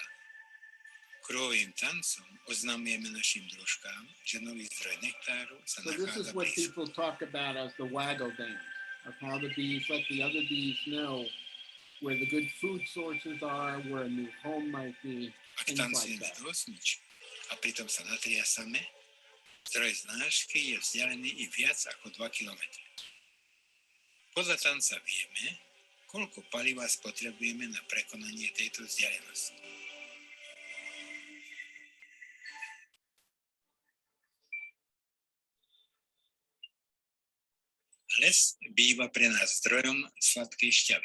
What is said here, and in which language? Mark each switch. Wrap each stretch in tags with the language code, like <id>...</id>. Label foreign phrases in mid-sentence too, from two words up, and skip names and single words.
<sk>Kruhovým tancom oznamujeme našim družkám, že nový zdroj nektáru sa</sk> <en>So this is</en> <sk>nachádza</sk> <en>what</en> <sk>blízko.</sk> <en>people talk about as the waggle dance, of how the bees let the other bees know where the good food sources are, where a new home might be,</en> <sk>Ak</sk> <en>things like</en> <sk>tancujeme</sk> <en>that.</en> <sk>do osmičky a pritom sa natriasame, zdroj znášky je vzdialený i viac ako 2 km. Podľa tanca vieme, koľko paliva spotrebujeme na prekonanie tejto vzdialenosti. Les býva pre nás zdrojom sladkej šťavy.</sk>